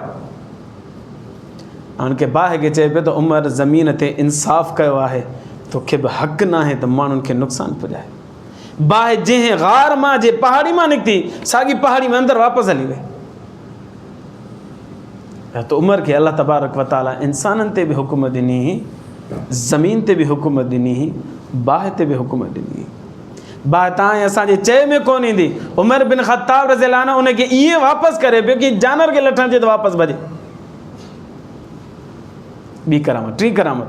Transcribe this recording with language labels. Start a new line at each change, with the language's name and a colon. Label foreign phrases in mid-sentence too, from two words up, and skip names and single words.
Sindhi: हुनखे बाहि खे चए पियो त उमर ज़मीन ते इंसाफ़ कयो आहे, तोखे बि हक़ नाहे त माण्हुनि खे नुक़सानु पुॼाए। बाहि जंहिं ग़ार मां जे पहाड़ी मां निकिती, साॻी पहाड़ी में अंदरि वापसि हली वई। त उमर खे
Arabic: الله تبارك وتعالى
Sindhi: इंसाननि ते बि हुकुम ॾिनी ज़मीन ते बि हुकूमत ॾिनी हुई, बाहि ते बि हुकूमत ॾिनी हुई। बाहि तव्हां असांजे चए में कोन ईंदी। उमर बिन ख़त्ताब
Arabic: رضي الله عنه
Sindhi: उनखे ईअं वापसि करे पियो कि जानवर खे लठण जे त वापसि भॼे। ॿी करामत, टी करामत।